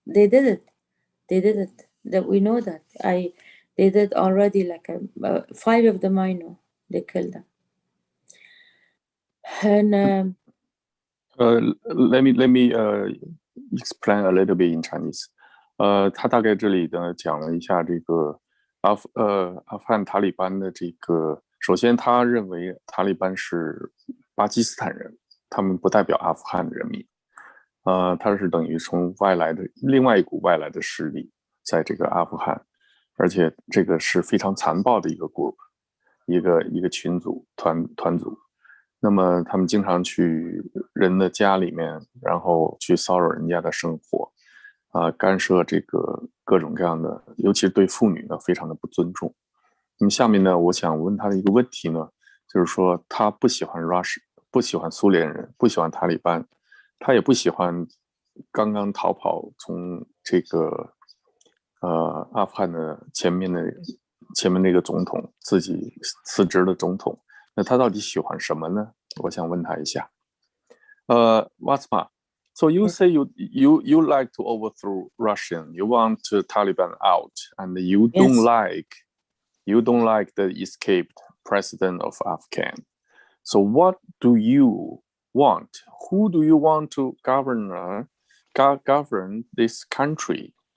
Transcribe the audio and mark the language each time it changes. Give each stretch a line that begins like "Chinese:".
English: They did it. That we know that. They did already, like 5 of them I know. They killed them. And let me explain a little bit in Chinese.
Chinese: 他大概这里呢讲了一下这个阿富汗塔利班的这个，首先他认为塔利班是巴基斯坦人，他们不代表阿富汗人民。他是等于从外来的另外一股外来的势力在这个阿富汗，而且这个是非常残暴的一个 group， 一个群组团组。那么他们经常去人的家里面，然后去骚扰人家的生活，干涉这个各种各样的，尤其是对妇女呢，非常的不尊重。那么下面呢，我想问他的一个问题呢，就是说他不喜欢 Russia， 不喜欢苏联人，不喜欢塔利班，他也不喜欢刚刚逃跑从这个阿富汗的前面那个总统自己辞职的总统。那他到底喜欢什么呢？我想问他一下。
English: Wazhma, so you say you like to overthrow Russian, you want Taliban out, and you don't like the escaped president of Afghan. So what do you want? Who do you want to govern this country?